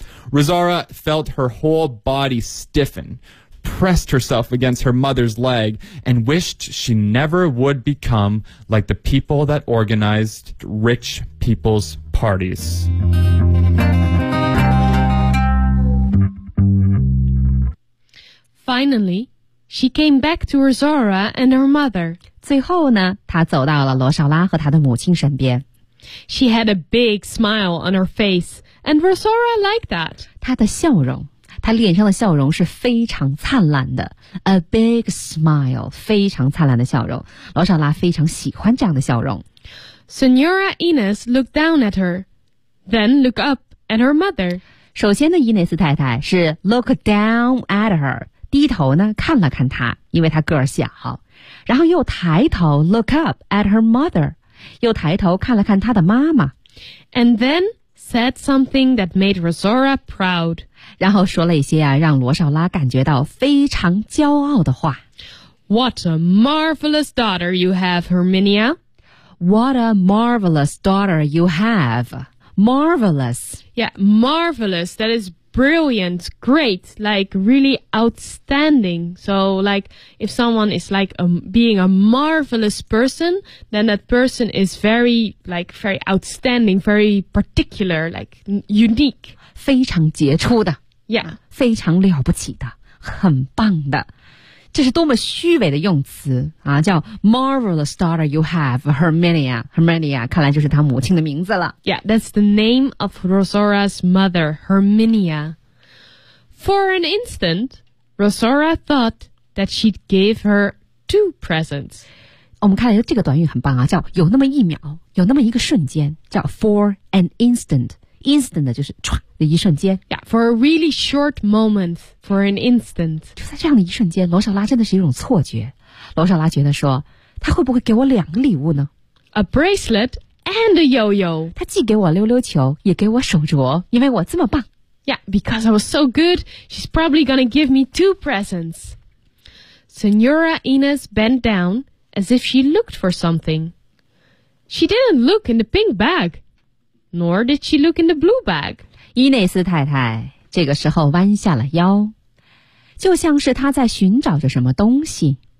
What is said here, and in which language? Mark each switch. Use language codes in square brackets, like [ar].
[en] Rosara felt her whole body stiffen, pressed herself against her mother's leg, and wished she never would become like the people that organized rich people's parties. Finally, she came back to Rosara and her mother. [zh] 最后呢，她走到了罗莎拉和她的母亲身边。 [en] She had a big smile on her face, and Rosara liked that. [zh] 她的笑容，她脸上的笑容是非常灿烂的。 [en] A big smile, [zh] 非常灿烂的笑容。罗莎拉非常喜欢这样的笑容。 [en] Senora Ines looked down at her, then looked up at her mother. [zh] 首先呢，伊内斯太太是 [en] look down at her. [zh] 低头呢看了看她，因为她个儿小，然后又抬头 [en] look up at her mother， [zh] 又抬头看了看她的妈妈。 [en] And then said something that made Rosara proud， [zh] 然后说了一些啊让罗少拉感觉到非常骄傲的话。 [en] What a marvelous daughter you have, Herminia. What a marvelous daughter you have. Marvelous. Yeah, marvelous. That isBrilliant, great, like really outstanding. So like if someone is like being a marvelous person, then that person is very like very outstanding, very particular, like unique. [zh] 非常杰出的 [en] Yeah. [zh] 非常了不起的很棒的这是多么虚伪的用词啊！叫 [en] marvelous daughter you have, [zh] Herminia. Herminia 看来就是她母亲的名字了。 [en] Yeah, that's the name of Rosara's mother, Herminia. For an instant, Rosara thought that she'd gave her two presents. [zh] 我们看来这个短语很棒啊，叫有那么一秒，有那么一个瞬间，叫 [en] for an instant. [zh] Instant 就是唰。一瞬间 [en] Yeah, for a really short moment, for an instant. [zh] 就在这样的一瞬间，罗莎拉真的是一种错觉。罗莎拉觉得说，她会不会给我两个礼物呢？ [en] A bracelet and a yo-yo. [zh] 她既给我溜溜球，也给我手镯，因为我这么棒。 [en] Yeah, because I was so good, she's probably gonna give me two presents. Senora Ines bent down as if she looked for something. She didn't look in the pink bag, nor did she look in the blue bag. [zh] 伊内斯太太这个时候弯下了腰，就像是她在寻找着什么东西。